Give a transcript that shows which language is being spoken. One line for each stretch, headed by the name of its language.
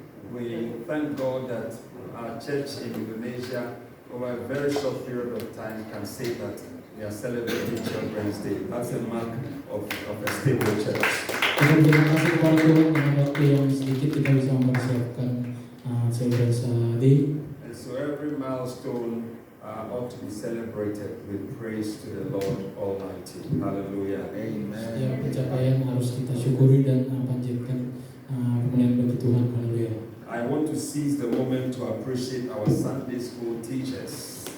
English: We thank God that our church in Indonesia, over a very short period of time, can say that we are celebrating Children's Day. That's a mark of a stable church.
Indonesian: Kita berterima kasih kepada Tuhan dengan waktu yang sedikit kita bisa mempersiapkan Children's Day.
English: And so every milestone ought to be celebrated with praise to the Lord Almighty. Hallelujah. Amen.
Indonesian: Setiap pencapaian harus kita syukuri dan panjatkan kemuliaan bagi Tuhan. Haleluya.
English: I want to seize the moment to appreciate our Sunday school teachers.